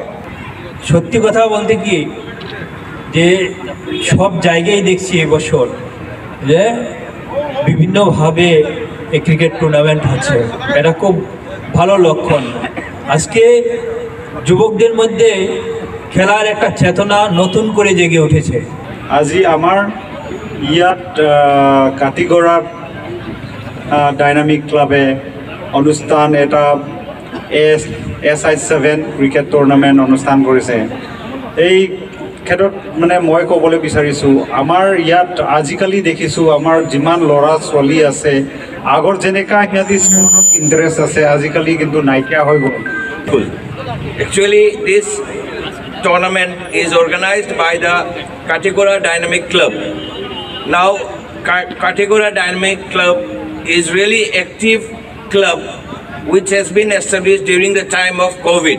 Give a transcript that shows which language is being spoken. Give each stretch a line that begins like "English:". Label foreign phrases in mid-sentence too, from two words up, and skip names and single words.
Bangla: সত্যি কথা বলতে কি যে সব জায়গায় দেখছি এবছর যে বিভিন্নভাবে এই
English: cricket tournament
Bangla: হচ্ছে, এটা খুব ভালো লক্ষণ। আজকে যুবকদের মধ্যে খেলার একটা চেতনা নতুন করে জেগে উঠেছে।
Assamese: আজি আমাৰ ইয়াত কাটিগড়াত ডাইনামিক ক্লাবে অনুষ্ঠান এটা SI7
English: cricket tournament
Assamese: অনুষ্ঠান কৰিছে। এই ক্ষেত্ৰত মানে মই ক'বলৈ বিচাৰিছোঁ, আমাৰ ইয়াত আজিকালি দেখিছোঁ আমাৰ যিমান ল'ৰা ছোৱালী আছে, আগৰ যেনেকুৱা সিহঁতি স্পৰ্টত ইণ্টাৰেষ্ট আছে, আজিকালি কিন্তু নাইকিয়া হৈ গ'ল।
English: Actually, this tournament is organized by the Katigora Dynamic Club. Now, Katigora Dynamic Club is really active club which has been established during the time of COVID.